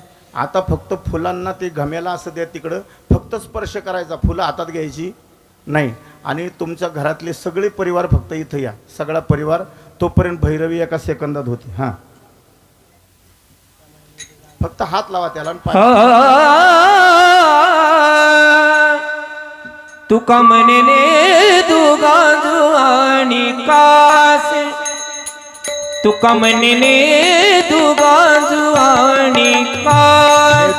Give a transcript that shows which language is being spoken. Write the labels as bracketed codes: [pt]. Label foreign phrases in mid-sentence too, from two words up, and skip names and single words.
[mr] आता फक्त फुलांना ते घमेला असं द्या तिकडं, फक्त स्पर्श करायचा, फुलं हातात घ्यायची नाही. आणि तुमच्या घरातले सगळे परिवार फक्त इथं या, सगळा परिवार. तोपर्यंत भैरवी एका सेकंदात होती. हां, फक्त हात लावा त्याला. तुका म्हणले दुगाजू आणि कास, तुका म्हणले दुगाजू आणि कास,